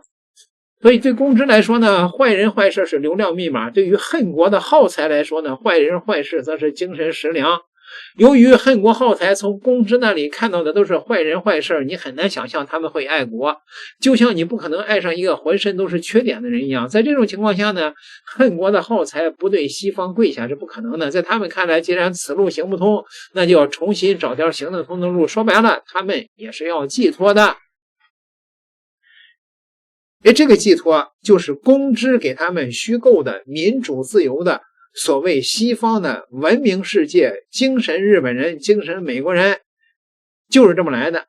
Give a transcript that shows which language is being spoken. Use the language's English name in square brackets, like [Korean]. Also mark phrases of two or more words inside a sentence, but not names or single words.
[Chinese] 所以對公知來說呢，壞人壞事是流量密碼，對於恨國的耗材來說呢，壞人壞事則是精神食糧。由於恨國耗材從公知那裡看到的都是壞人壞事，你很難想象他們會愛國，就像你不可能愛上一個渾身都是缺點的人一樣。在這種情況下呢，恨國的耗材不對西方跪下是不可能的。在他們看來，既然此路行不通，那就要重新找條行得通的路。說白了，他們也是要寄托的。這個寄托就是公知給他们虛構的民主自由的所謂西方的文明世界，精神日本人，精神美国人，就是这麼來的。